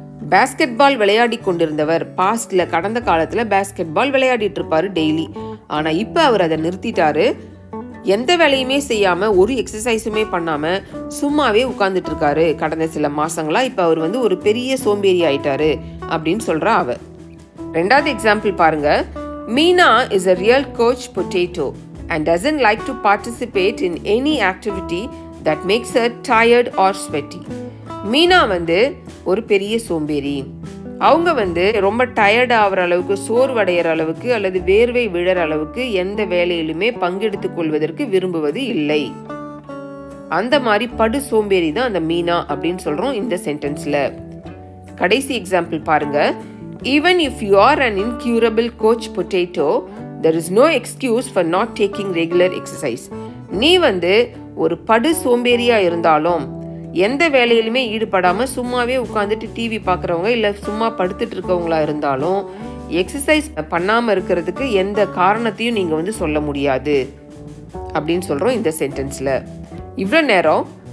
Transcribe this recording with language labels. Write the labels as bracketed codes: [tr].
[ta] Basket பால் விளையாடி கொண்டிருந்தவர் பாஸ்ட்ல கடந்த காலத்துல பாஸ்கெட் பால் விளையாடிட்டு இருப்பாரு டெய்லி, ஆனா இப்ப அவர் அதை நிறுத்திட்டாரு. எந்த வேலையுமே செய்யாம ஒரு எக்ஸசைஸுமே பண்ணாம சும்மாவே உட்கார்ந்துட்டு இருக்காரு கடந்த சில மாசங்களா. இப்ப அவர் வந்து ஒரு பெரிய சோம்பேறி ஆயிட்டாரு அப்படின்னு சொல்றா அவ. ரெண்டாவது எக்ஸாம்பிள் பாருங்க. [en] Meena is a real coach potato and doesn't like to participate in any activity that makes her tired or sweaty. [ta] Meena வந்து ஒரு பெரிய சோம்பேறி. அவங்க வந்து ரொம்ப டயர்ட் ஆகிற அளவுக்கு, சோர்வடைகிற அளவுக்கு அல்லது வேர்வை விழற அளவுக்கு எந்த வேலையிலுமே பங்கெடுத்துக் கொள்வதற்கு விரும்புவது இல்லை. அந்த மாதிரி படு சோம்பேறி தான் அந்த மீனா அப்படின்னு சொல்றோம் இந்த சென்டென்ஸ்ல. கடைசி எக்ஸாம்பிள் பாருங்க. [en] Even if you are an incurable coach potato, there is no excuse for not taking regular exercise. [ta] நீ வந்து ஒரு படு சோம்பேறியா இருந்தாலும் எந்த வேலையிலுமே ஈடுபடாம சும்மாவே உட்காந்துட்டு டிவி பார்க்குறவங்க இல்லை சும்மா படுத்துட்டு இருக்கவங்களா இருந்தாலும் எக்ஸசைஸ் பண்ணாம இருக்கிறதுக்கு எந்த காரணத்தையும் நீங்க வந்து சொல்ல முடியாது அப்படின்னு சொல்றோம் இந்த சென்டென்ஸ்ல. இவ்வளவு நேரம்